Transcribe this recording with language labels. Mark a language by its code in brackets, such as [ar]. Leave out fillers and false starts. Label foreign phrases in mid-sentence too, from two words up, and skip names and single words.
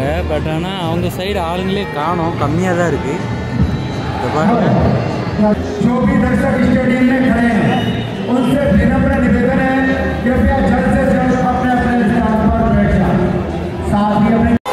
[ta] பட் ஆனால் அவங்க சைடு ஆளுங்களே காணோம், கம்மியாக தான் இருக்குது. இதை பாருங்க. [hi] जो भी दर्शक स्टेडियम में खड़े हैं उनसे विनम्र निवेदन है कृपया जल्द से जल्द अपने अपने स्थान पर बैठ जाएं। साथ ही अपने